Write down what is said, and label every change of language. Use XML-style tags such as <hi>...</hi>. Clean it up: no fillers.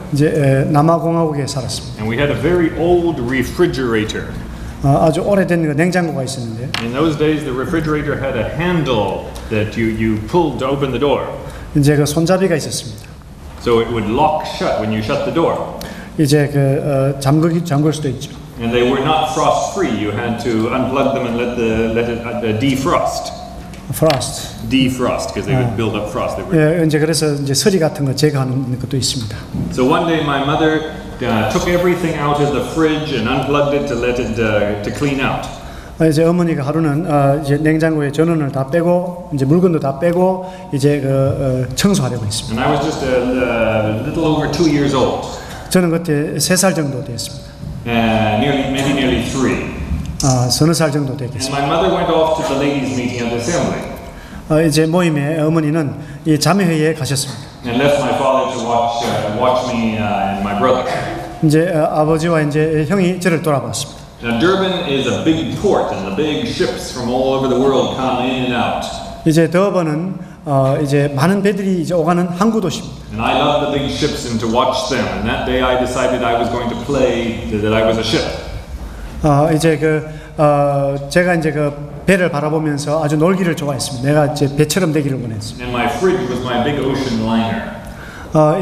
<ko>이제 남아공화국에 살았습니다.</ko> <en>and we had a very old refrigerator.</en> <ko>아주 오래된 그 냉장고가 있었는데</ko> <en>In those days, the refrigerator had a handle that you pulled to open the door,</en> <ko>이제 그 손잡이가 있었습니다.</ko> <en>so it would lock shut when you shut the door.</en> <ko>이제 그 잠글 수도 있죠.</ko> <en>And they were not frost free. You had to unplug them and let it defrost. Frost. Defrost because they would build up frost. They were.</en> <ko>예, 이제 그래서 이제 서리 같은 거 제거하는 것도 있습니다.</ko> <en>So one day my mother took everything out of the fridge and unplugged it to let it to clean out.</en> <ko>이제 어머니가 하루는 이제 냉장고에 전원을 다 빼고 이제 물건도 다 빼고 이제 청소하려고 했습니다.</ko> <en>And I was just a little over 2 years old.</en> <ko>저는 그때 3살 정도 됐습니다.</ko> <en>Nearly 3.</en> <ko>서너 살 정도</ko> <en>And</en> <ko>되겠습니다.</ko> <en>my mother went off to the ladies' meeting at the assembly</en> <ko>이제 모임에 어머니는 이 자매회의에 가셨습니다.</ko> <en>and left my father to watch me and my brother.</en> <ko>이제 아버지와 이제 형이 저를 돌아봤습니다.</ko> <en>Now Durban is a big port, and the big ships from all over the world come in and out.</en> <ko>이제 더번은 이제 많은 배들이 이제 오가는 항구 도시입니다.</ko> <en>And I love the big ships and to watch them. And that day I decided I was going to play that I was a ship.</en> <ko>이제 제가 이제 배를 바라보면서 아주 놀기를 좋아했습니다. 내가 이제 배처럼 되기를 원했습니다.</ko> <en>And my fridge was my big ocean liner.</en>